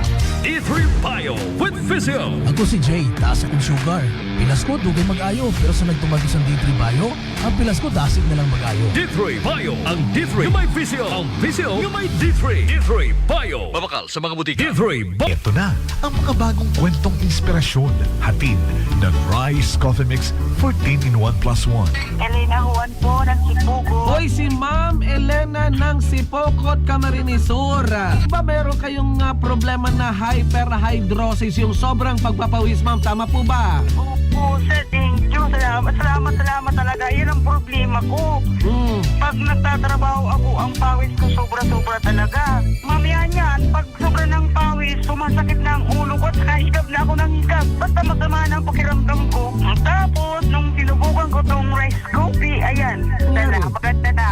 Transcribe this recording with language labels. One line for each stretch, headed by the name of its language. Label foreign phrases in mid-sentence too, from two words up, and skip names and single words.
Cebuano: D3 Bio with Physio. Ako si Jay, taas akong sugar. Pilas ko, dugay mag-ayo. Pero sa nagtumagos ang D3 Bio, ang pilas ko, dasig na lang mag-ayo. D3 Bio. Ang D3 yung may Physio. Ang Physio yung may D3. D3 Bio. Mabakal sa mga butika. D3 Bio.
Filipino: Ito na ang mga bagong kwentong inspirasyon. Hatid ng Rice Coffee Mix 14-in-1 plus 1. Elena Juan po ng Sipugo. Hoy, si Ma'am Elena ng Sipokot, Camarines Sur. Ba meron kayong problema na hyperhidrosis, yung sobrang pagpapawis, ma'am? Tama po ba? Opo, sir.
English: Thank you.
Filipino: Salamat talaga. Yan ang problema ko. Pag nagtatrabaho ako, ang pawis ko sobra-sobra talaga. Mamaya niyan, pag sobra ng pawis, sumasakit na ang ulo ko at saka higab na ako ng higab. Basta masama na ang pakiramdam ko. Tapos, nung sinubukan ko tong rice coffee, ayan, maganda na.